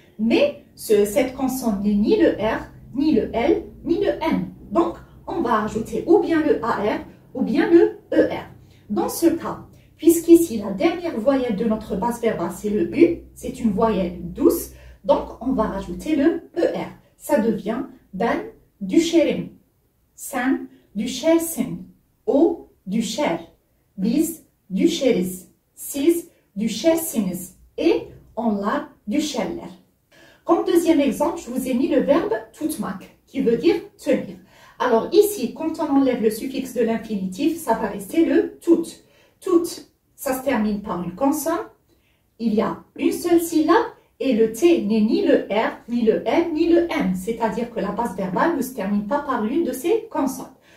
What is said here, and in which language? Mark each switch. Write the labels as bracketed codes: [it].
[fr] Mais cette consonne n'est ni le R, ni le L, ni le N. Donc, on va ajouter ou bien le AR ou bien le ER. Dans ce cas, puisqu'ici la dernière voyelle de notre base verbale c'est le U, c'est une voyelle douce, donc on va rajouter le ER. Ça devient [tr] ben düşerim, sen düşersin, o düşer. Biz düşeriz, siz düşersiniz et onlar düşerler. [fr] Comme deuxième exemple, je vous ai mis le verbe tutmak, qui veut dire tenir. Alors ici, quand on enlève le suffixe de l'infinitif, ça va rester le tout. Tout, ça se termine par une consonne, il y a une seule syllabe et le T n'est ni le R, ni le L, ni le M, c'est-à-dire que la base verbale ne se termine pas par l'une de ces consonnes.